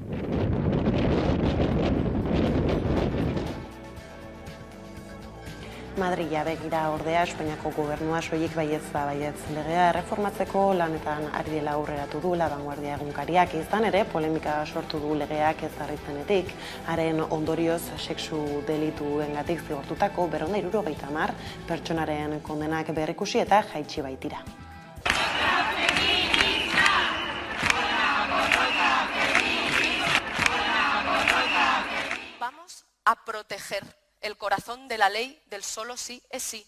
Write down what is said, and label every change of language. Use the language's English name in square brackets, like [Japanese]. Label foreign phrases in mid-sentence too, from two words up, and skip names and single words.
[Basque] Madrila begira ordea Espainiako gobernua soilik baietz legea erreformatzeko lanetan ari dela aurreratu du La Vanguardia egunkariak, izan ere polemika sortu du legeak ezarritzenetik, haren ondorioz sexu delituengatik zigortutako 270 pertsonaren kondenak berrikusi eta jaitsi baitira. [Spanish] Vamos a proteger el corazón de la ley del solo sí es sí.